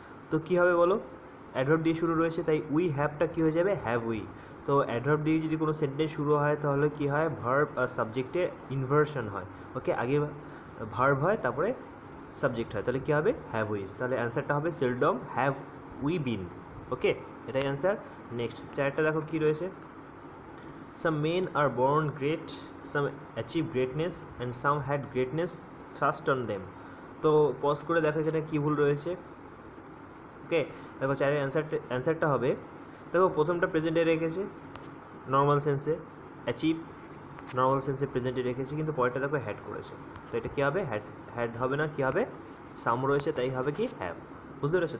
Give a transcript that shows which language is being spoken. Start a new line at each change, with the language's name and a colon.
Bangla: তো কী হবে বলো, অ্যাডভার্ব দিয়ে শুরু রয়েছে, তাই উই হ্যাভটা কী হয়ে যাবে, হ্যাভ উই। তো অ্যাডভার্ব দিয়ে যদি কোনো সেন্টেন্স শুরু হয় তাহলে কী হয়, ভার্ব আর সাবজেক্টের ইনভার্সন হয়। ওকে, আগে ভার্ব হয় তারপরে সাবজেক্ট হয়, তাহলে কী হবে, হ্যাভ উই। তাহলে অ্যান্সারটা হবে
English: Seldom have we been.
Bangla: ওকে, এটাই অ্যান্সার। নেক্সট চারটা দেখো কী রয়েছে,
English: some men are born great, some achieve greatness and some had greatness thrust on them।
Bangla: তো পজ করে দেখো এখানে কী ভুল রয়েছে। ওকে, দেখো চারের অ্যান্সারটা হবে, দেখো প্রথমটা প্রেজেন্টে রেখেছে নর্মাল সেন্সে, অ্যাচিভ নর্মাল সেন্সে প্রেজেন্টে রেখেছে, কিন্তু পরেরটা দেখো হ্যাড করেছে, তো এটা কী হবে, হ্যাড হবে না, কী হবে, সাম রয়েছে, তাই হবে কি হ্যাভ। বুঝতে পেরেছো?